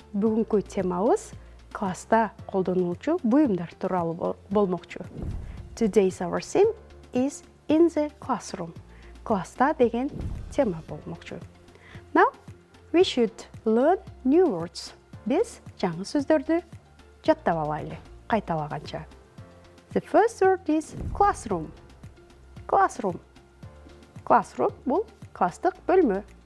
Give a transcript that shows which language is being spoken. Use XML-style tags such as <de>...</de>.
<ky>Бүгүнкү темабыз класста колдонулчу буюмдар тууралуу болмокчу.</ky> <en>Today's our theme is in the classroom.</en> <ky>Класста деген тема болмокчу.</ky> <en>Now, we should learn new words.</en> <ky>Биз жаңы сөздөрдү жаттап алайлы, кайталаганча.</ky> <en>The first word is classroom. Classroom.</en> <ky>Classroom бул класстык бөлмө.</ky>